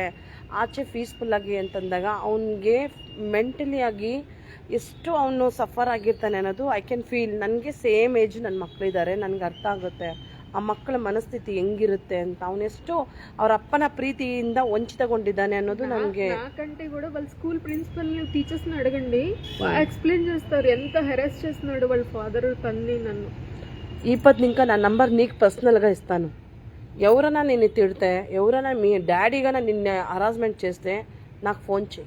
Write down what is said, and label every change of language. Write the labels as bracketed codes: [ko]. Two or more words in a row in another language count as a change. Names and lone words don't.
[kn] ಆಚೆ ಪೀಸ್ಫುಲ್ಲಾಗಿ ಅಂತಂದಾಗ ಅವನಿಗೆ ಮೆಂಟಲಿ ಆಗಿ ಎಷ್ಟು ಅವನು ಸಫರ್ ಆಗಿರ್ತಾನೆ ಅನ್ನೋದು [en] I can feel. [kn] ನನಗೆ [en] same age [kn] ನನ್ನ ಮಕ್ಕಳಿದ್ದಾರೆ, ನನಗೆ ಅರ್ಥ ಆಗುತ್ತೆ. ಆ ಮಕ್ಕಳ ಮನಸ್ಥಿತಿ ಹೆಂಗಿರುತ್ತೆ ಅಂತ, ಅವನೆಷ್ಟು ಅವ್ರ ಅಪ್ಪನ ಪ್ರೀತಿಯಿಂದ ವಂಚಿತಗೊಂಡಿದ್ದಾನೆ ಅನ್ನೋದು ನನಗೆ. [te] నాకంటే కూడా వాళ్ళ [en] school principal [te] టీచర్స్ని అడగండి, ఎక్స్ప్లెయిన్ చేస్తారు ఎంత హెరాస్ చేస్తున్నాడు వాళ్ళ ఫాదర్ తన్ని నన్ను. ఈ పది ఇంకా నా నంబర్ నీకు పర్సనల్గా ఇస్తాను. ఎవరైనా నిన్ను తిడితే, ఎవరైనా మీ డాడీగా నిన్ను హరాస్మెంట్ చేస్తే నాకు ఫోన్ చేయి,